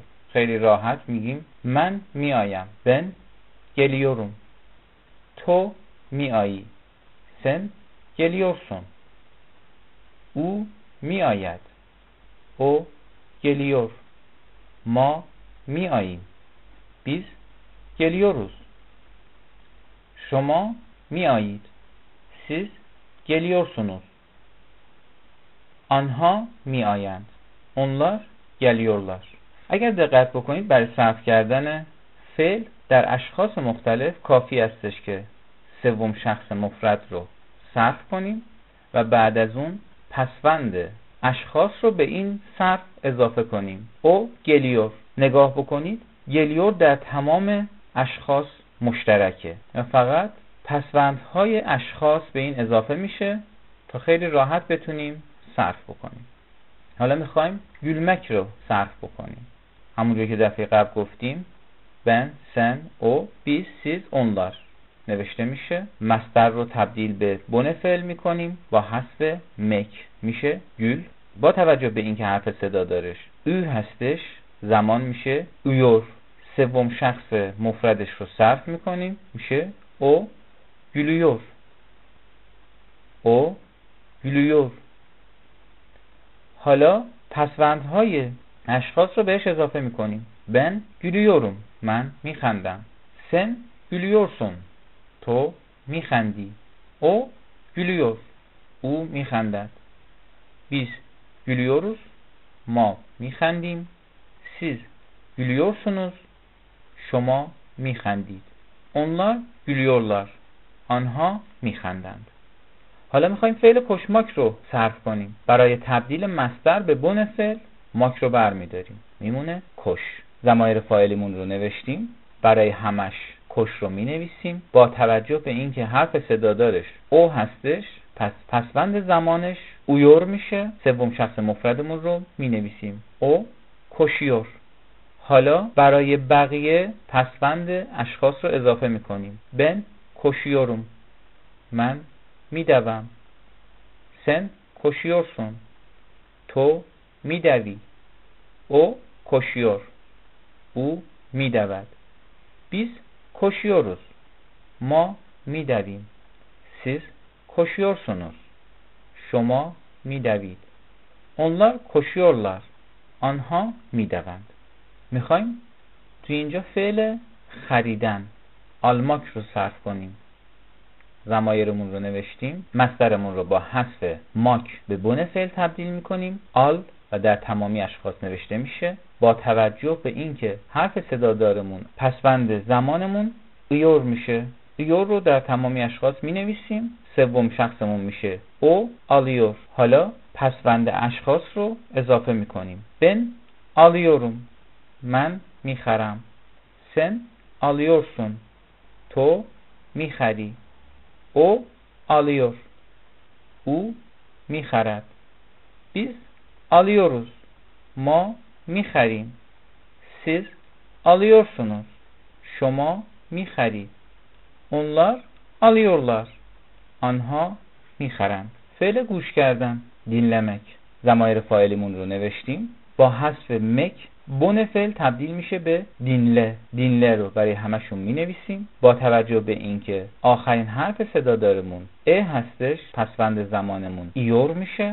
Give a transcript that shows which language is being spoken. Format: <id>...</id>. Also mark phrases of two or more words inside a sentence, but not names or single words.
<fa>خیلی راحت میگیم من می آیم.</fa> <tr>ben geliyorum.</tr> <fa>تو می آیی.</fa> <tr>sen geliyorsun.</tr> <fa>او می آید.</fa> <tr>o geliyor.</tr> <fa>ما می آییم.</fa> <tr>biz geliyoruz.</tr> <fa>شما می آیید.</fa> <tr>siz geliyorsunuz.</tr> <fa>آنها می آیند.</fa> <tr>onlar geliyorlar.</tr> <fa>اگر دقت بکنید برای صرف کردن فعل در اشخاص مختلف کافی استش که سوم شخص مفرد رو صرف کنیم و بعد از اون پسوند اشخاص رو به این صرف اضافه کنیم.</fa> <tr>o geliyor.</tr> <fa>نگاه بکنید geliyor در تمام اشخاص مشترکه و فقط پسوندهای اشخاص به این اضافه میشه تا خیلی راحت بتونیم صرف بکنیم. حالا میخوایم gülmek رو صرف بکنیم. همونجوری که دفعه قبل گفتیم</fa> <tr>ben, sen, o, biz, siz, onlar</tr> <fa>نوشته میشه. مصدر رو تبدیل به بن فعل میکنیم با حذف مک میشه گül. با توجه به اینکه حرف صدا دارش او هستش زمان میشه uyur. سوم شخص مفردش رو صرف میکنیم میشه</fa> <tr>o gülüyor. o gülüyor.</tr> <fa>حالا پسوندهای اشخاص رو بهش اضافه میکنیم.</fa> <tr>ben gülüyorum.</tr> <fa>من میخندم.</fa> <tr>sen gülüyorsun.</tr> <fa>تو میخندی.</fa> <tr>o gülüyor.</tr> <fa>او میخندد.</fa> <tr>biz gülüyoruz.</tr> <fa>ما میخندیم.</fa> <tr>siz gülüyorsunuz.</tr> <fa>شما میخندید.</fa> <tr>onlar gülüyorlar.</tr> <fa>آنها میخندند. حالا میخوایم فعل کشماک رو صرف کنیم. برای تبدیل مصدر به بن فعل ماک رو برمیداریم میمونه کش. ضمایر فاعلیمون رو نوشتیم. برای همش کش رو مینویسیم. با توجه به اینکه حرف صدادارش او هستش پس پسوند زمانش اویور میشه. سوم شخص مفردمون رو مینویسیم</fa> <tr>o koşuyor.</tr> <fa>حالا برای بقیه پسوند اشخاص رو اضافه میکنیم.</fa> <tr>ben koşuyorum.</tr> <fa>من میدوم.</fa> <tr>sen koşuyorsun.</tr> <fa>تو میدوی.</fa> <tr>o koşuyor.</tr> <fa>او میدود.</fa> <tr>biz koşuyoruz.</tr> <fa>ما میدویم.</fa> <tr>siz koşuyorsunuz.</tr> <fa>شما میدوید.</fa> <tr>onlar koşuyorlar.</tr> <fa>آنها میدوند. میخوایم تو اینجا فعل خریدن آلماک رو صرف کنیم. ضمایرمون رو نوشتیم. مصدرمون رو با حذف ماک به بن فعل تبدیل میکنیم. آل و در تمامی اشخاص نوشته میشه. با توجه به اینکه حرف صدادارمون پسوند زمانمون ایور میشه. ایور رو در تمامی اشخاص می نویسیم. سوم شخصمون میشه</fa> <tr>o alıyor.</tr> <fa>حالا پسوند اشخاص رو اضافه میکنیم.</fa> <tr>ben alıyorum.</tr> <fa>من میخرم.</fa> <tr>sen alıyorsun.</tr> <fa>تو میخری.</fa> <tr>o alıyor.</tr> <fa>او میخرد.</fa> <tr>biz alıyoruz.</tr> <fa>ما میخریم.</fa> <tr>siz alıyorsunuz.</tr> <fa>شما میخرید.</fa> <tr>onlar alıyorlar.</tr> <fa>آنها میخرند. فعل گوش کردن، dinlemek. ضمایر فاعلیمون رو نوشتیم. با حذف مک بن فعل تبدیل میشه به دینله. دینله رو برای همشون مینویسیم. با توجه به اینکه آخرین حرف صدادارمون ا هستش، پسوند زمانمون ایور میشه.</fa>